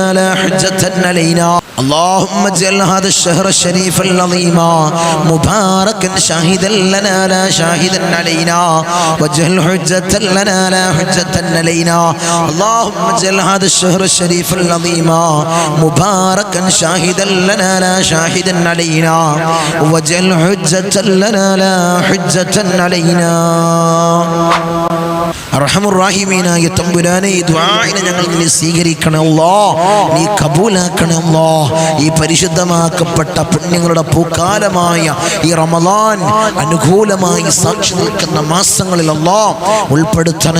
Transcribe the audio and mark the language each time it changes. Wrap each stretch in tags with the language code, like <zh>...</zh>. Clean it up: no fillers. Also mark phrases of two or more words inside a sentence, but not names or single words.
<ar>لا حجة علينا اللهم اجعل هذا الشهر الشريف العظيم مباركا شاهدا لنا لا شاهدا علينا واجعل حجة لنا لا حجة علينا اللهم اجعل هذا الشهر الشريف العظيم مباركا شاهدا لنا لا شاهدا علينا واجعل حجة لنا لا حجة علينا</ar> <ml>അർഹമുർറഹീമീനായ തമ്പുരാനെ ഈ ദുആഇനെ ഞങ്ങൾ നീ സ്വീകരിക്കണേ അല്ലാഹ് നീ കബൂലാക്കണേ അല്ലാഹ് ഈ പരിശുദ്ധമാക്കപ്പെട്ട പുണ്യങ്ങളുടെ പൂക്കാലമായ ഈ റമളാൻ അനുകൂലമായി സാക്ഷി നിൽക്കുന്ന മാസങ്ങളിൽ അല്ലാഹ് ഉൾപ്പെടുത്തണേ</ml>